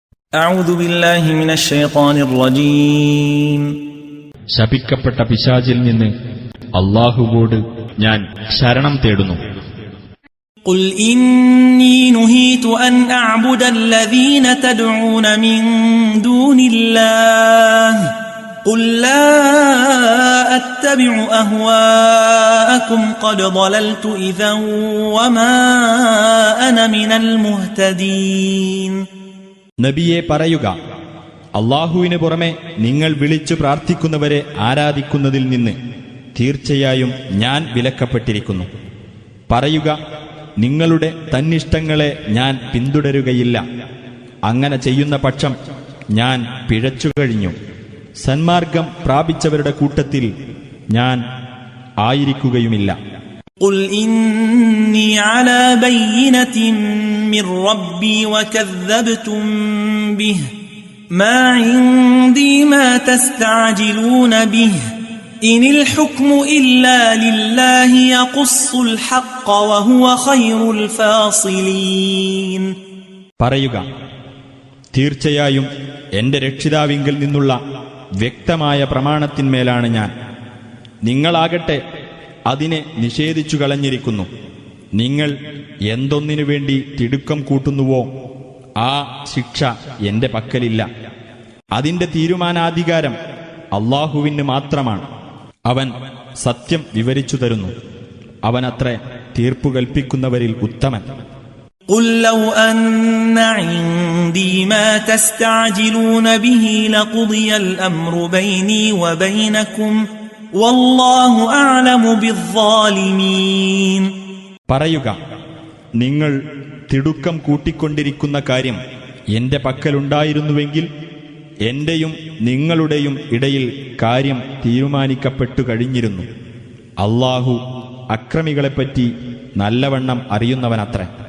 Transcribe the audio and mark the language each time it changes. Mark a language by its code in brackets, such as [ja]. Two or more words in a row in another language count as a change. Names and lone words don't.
[ar] أعوذ بالله من الشيطان الرجيم [ml] ശപിക്കപ്പെട്ട പിശാചിൽ നിന്ന് അല്ലാഹുവോട് ഞാൻ ശരണം തേടുന്നു. [ar] قل إني نهيت أن أعبد الذين تدعون من دون الله قل لا أتبع أهواءكم قد ضللت إذا وما أنا من المهتدين. [ml] നബിയെ പറയുക, അല്ലാഹുവിന് പുറമെ നിങ്ങൾ വിളിച്ചു പ്രാർത്ഥിക്കുന്നവരെ ആരാധിക്കുന്നതിൽ നിന്ന് തീർച്ചയായും ഞാൻ വിലക്കപ്പെട്ടിരിക്കുന്നു. പറയുക, നിങ്ങളുടെ തന്നിഷ്ടങ്ങളെ ഞാൻ പിന്തുടരുകയില്ല. അങ്ങനെ ചെയ്യുന്ന പക്ഷം ഞാൻ പിഴച്ചുകഴിഞ്ഞു. സന്മാർഗം പ്രാപിച്ചവരുടെ കൂട്ടത്തിൽ ഞാൻ ആയിരിക്കുകയുമില്ല. [ar] قل إني على بينة من ربي وكذبتم به ما عندي ما تستعجلون به إن الحكم إلا لله يقص الحق وهو خير الفاصلين. [ml] പറയുക, തീർച്ചയായും എന്റെ രക്ഷിതാവിങ്കിൽ നിന്നുള്ള വ്യക്തമായ പ്രമാണത്തിന്മേലാണ് ഞാൻ. നിങ്ങളാകട്ടെ അതിനെ നിഷേധിച്ചു കളഞ്ഞിരിക്കുന്നു. നിങ്ങൾ എന്തൊന്നിനു വേണ്ടി തിടുക്കം കൂട്ടുന്നുവോ ആ ശിക്ഷ എന്റെ പക്കലില്ല. അതിന്റെ തീരുമാനാധികാരം അല്ലാഹുവിന് മാത്രമാണ്. അവൻ സത്യം വിവരിച്ചു തരുന്നു. അവനത്രേ തീർപ്പു കൽപ്പിക്കുന്നവരിൽ ഉത്തമൻ. [ar] قل لو أن عندي ما تستعجلون به لقضي الأمر بيني وبينكم والله أعلم بالظالمين. [ml] പറയുക, നിങ്ങൾ തിടുക്കം കൂട്ടിക്കൊണ്ടിരിക്കുന്ന കാര്യം എന്റെ പക്കലുണ്ടായിരുന്നുവെങ്കിൽ എന്റെയും നിങ്ങളുടെയും ഇടയിൽ കാര്യം തീരുമാനിക്കപ്പെട്ടു കഴിഞ്ഞിരുന്നു. അല്ലാഹു അക്രമികളെപ്പറ്റി നല്ലവണ്ണം അറിയുന്നവനത്രേ.